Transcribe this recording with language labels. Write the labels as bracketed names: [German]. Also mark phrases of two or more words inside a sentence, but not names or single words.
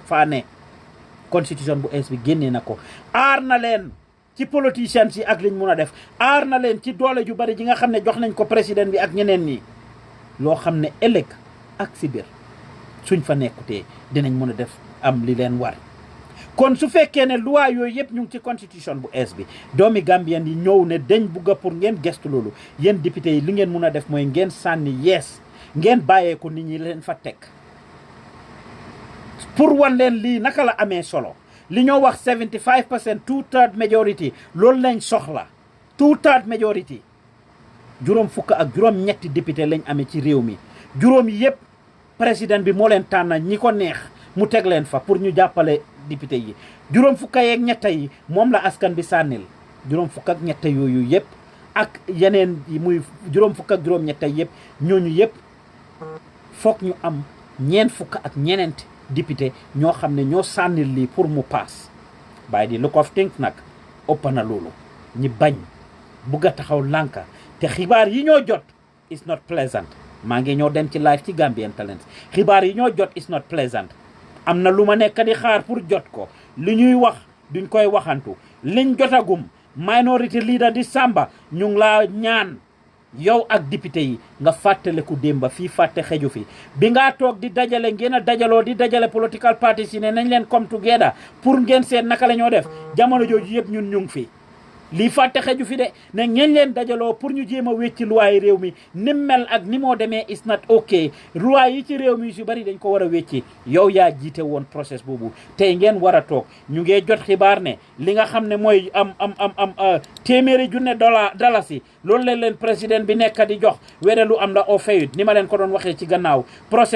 [Wolof] faa ne constitution bu ees bi génnee na ko aar na leen ci politiciens yi ak liñ mun a def aar na leen ci doole ju bari ji nga xam ne jox nañ ko président bi ak ñeneen ñi loo xam ne ëllëg ak si biir suñ fa nekkutee dinañ mën a def am li leen war kon su fekkee ne loi yooyu yëpp ñu ngi ci constitution bu ees bi doomi Gambien yi ñëw ne dañ bugga pour ngeen gestu loolu yéen député yi li ngeen mun a def mooy ngeen sànni yees ngeen bàyyeeku nit ñi leen fa teg pour wan leen lii naka la amee solo li ñoo wax 75% [English] two-third majority [Wolof] loolu lañ soxla [English] two-third majority [Wolof] juróom fukk ak juróom ñetti député lañ amee ci réew mi juróom yëpp président bi moo leen tànn ñi ko neex mu teg leen fa pour ñu jàppale député yi juróom fukka yeeg ñetta yi moom la askan bi sànnil juróom fukk ak ñetta yooyu yëpp ak yeneen yi muy juróom fukk ak juróom ñetta yëpp ñooñu yëpp foog ñu am ñeent fukk ak ñeneent député ñoo xam ne ñoo sànnil lii pour mu paas [English] by the look of things [Wolof] nag ëpp na loolu ñi bañ bugg a taxaw lànka te xibaar yi ñoo jot [English] is not pleasant [Wolof] maa ngi ñoo dem ci live ci Gambian Talents xibaar yi ñoo jot [English] is not pleasant [Wolof] am na lu ma nekk di xaar pour jot ko li ñuy wax duñ koy waxantu liñ jotagum [English] minority leader [Wolof] di Samba ñu ngi laa ñaan yow ak député yi nga fàttaleku démba fii fàtte xeju fi bi ngaa toog di dajale ngeen a dajaloo di dajale [English] political parties [Wolof] yi ne nañ leen [English] come together [Wolof] pour ngeen seet naka la ñoo def jamono jooju yëpp ñun ñu ngi fi lii fàtte xeju fi de ne ngeen leen dajaloo pour ñu jéem a wecci loi yi réew mi ni mel ak ni moo demee [English] is not ok [Wolof] loi yi ci réew mi su bari dañ ko war a wecci yow yaa jiite woon process boobu tey ngeen war a toog ñu ngee jot xibaar ne li nga xam ne mooy am téeméeri junne dalasi loolu leen président bi nekk di jox wede lu am la oo fayut ni ma leen ko doon waxee ci gannaaw process